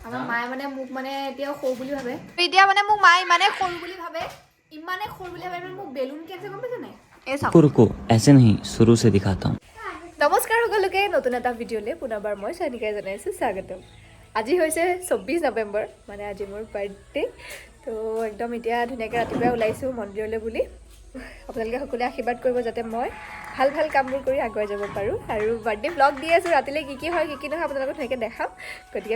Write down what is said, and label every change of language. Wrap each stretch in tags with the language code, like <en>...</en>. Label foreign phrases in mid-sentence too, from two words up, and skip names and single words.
<as>আমাৰ মায়ে মানে মোক মানে এতিয়াও সৰু বুলি ভাবে এতিয়া মানে মোক মায়ে ইমানে সৰু বুলি ভাবে ইমানে সৰু বুলি ভাবে মোক বেলুন কি আছে গম পাইছ নাই এই চাওক</as> <hi>रुको ऐसे नहीं शुरू से दिखाता हूँ</hi> <as>নমস্কাৰ সকলোকে নতুন এটা ভিডিঅ'লৈ পুনৰবাৰ মই চানিকাই জনাইছোঁ স্বাগতম আজি হৈছে 24 নৱেম্বৰ মানে আজি মোৰ বাৰ্থডে তো একদম এতিয়া ধুনীয়াকৈ ৰাতিপুৱা ওলাইছোঁ মন্দিৰলৈ বুলি আপোনালোকে সকলোৱে আশীৰ্বাদ কৰিব যাতে মই ভাল ভাল কামবোৰ কৰি আগুৱাই যাব পাৰোঁ আৰু বাৰ্থডে ব্লগ দি আছোঁ ৰাতিলৈ কি হয় কি নহয় আপোনালোকক ধুনীয়াকৈ দেখাম গতিকে</as>